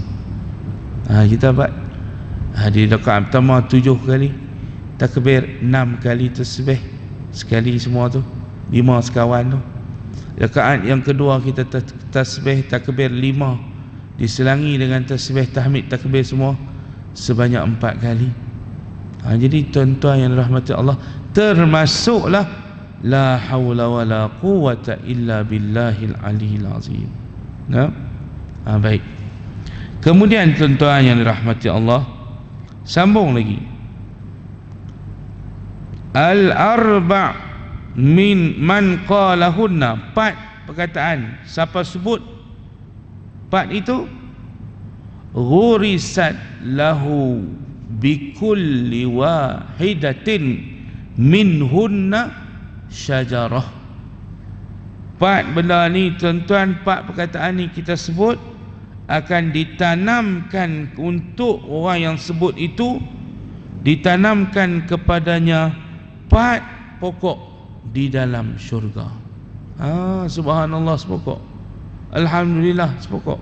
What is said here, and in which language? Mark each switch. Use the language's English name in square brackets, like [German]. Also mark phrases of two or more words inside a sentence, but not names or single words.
[Malay] Kita buat di rakaat pertama 7 kali takbir, 6 kali tasbih sekali, semua tu 5 sekawan tu. Rakaat yang kedua kita tasbih takbir 5 diselangi dengan tasbih tahmid takbir semua sebanyak 4 kali. Jadi tuan-tuan yang dirahmati Allah, termasuklah [Arabic] لا حول ولا قوة إلا بالله العلي العظيم. [Malay] Baik. Kemudian tuan-tuan yang dirahmati Allah, sambung lagi. [Arabic] الأربع من من قالهن, [Malay] 4 perkataan siapa sebut 4 itu, [Arabic] غرست له بكل واحدة منهن شجرة. [Malay] 4 benda ni tuan-tuan, 4 perkataan ni kita sebut, akan ditanamkan untuk orang yang sebut itu, ditanamkan kepadanya 4 pokok di dalam syurga. Subhanallah sepokok, alhamdulillah sepokok.